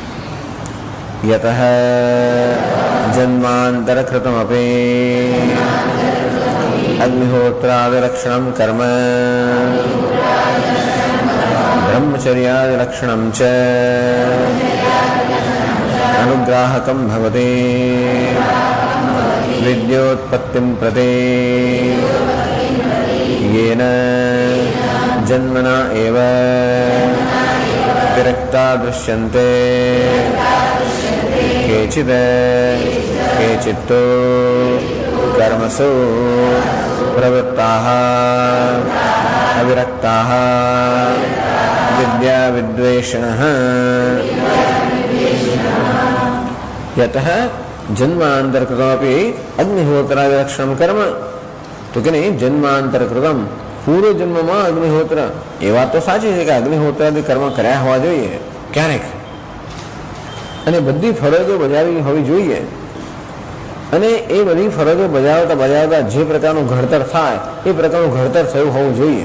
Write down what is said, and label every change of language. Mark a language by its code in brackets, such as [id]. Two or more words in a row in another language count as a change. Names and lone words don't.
[sa] यतः जन्मान्तरकृतमपि अग्निहोत्रादिलक्षणम् कर्म ब्रह्मचर्यादिलक्षणम् च अनुग्राहकम् भवति विद्योत्पत्तिम् प्रति येन जन्मना एव विरक्ता दृश्यन्ते केचित् कर्मसु प्रवृत्ताः अविरक्ताः विद्या विद्वेषिणः. यतः जन्मान्तरकृतमपि अग्निहोत्रादिलक्षणं कर्म. [gu] તો કે નહીં, જન્માંતરકૃતમ, પૂર્વ જન્મમાં અગ્નિહોત્ર. એ વાત તો સાચી છે કે અગ્નિહોત્રાદી કર્મ કર્યા હોવા જોઈએ ક્યારેક, અને બધી ફરજો બજાવી હોવી જોઈએ, અને એ બધી ફરજો બજાવતા જે પ્રકારનું ઘડતર થાય એ પ્રકારનું ઘડતર થયું હોવું જોઈએ.